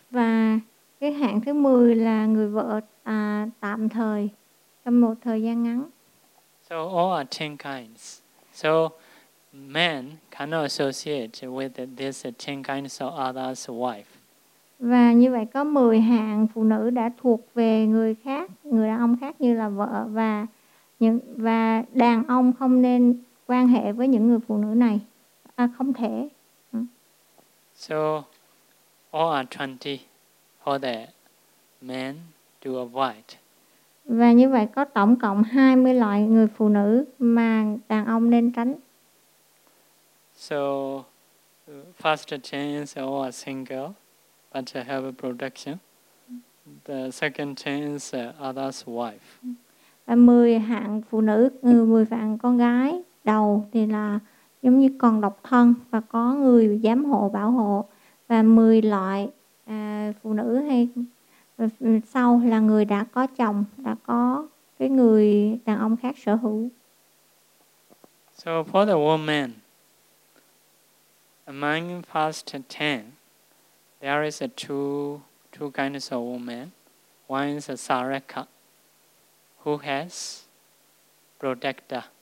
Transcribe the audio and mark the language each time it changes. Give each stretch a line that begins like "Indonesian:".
Vietnamese: Và cái hạng thứ 10 là người vợ tạm thời trong một thời gian ngắn.
English: So all are 10 kinds. So men cannot associate with these 10 kinds of others' wife.
Vietnamese: Và như vậy có 10 hạng phụ nữ đã thuộc về người khác, người đàn ông khác như là vợ, và đàn ông không nên quan hệ với những người phụ nữ này. Không thể.
English: So all are 20 for the men to avoid.
Vietnamese: Và như vậy có tổng cộng 20 loại người phụ nữ mà đàn ông nên tránh.
English: So first chain is all are single but have a protection. The second chain is other's wife.
Vietnamese: Và 10 hạng phụ nữ, 10 hạng con gái đầu thì là giống như còn độc thân và có người giám hộ bảo hộ, và 10 loại phụ nữ hay sau là người đã có chồng, đã có cái người đàn ông khác sở hữu.
English: So for the woman, among first 10, there is two kinds of women. One is a Saraka, who has protection.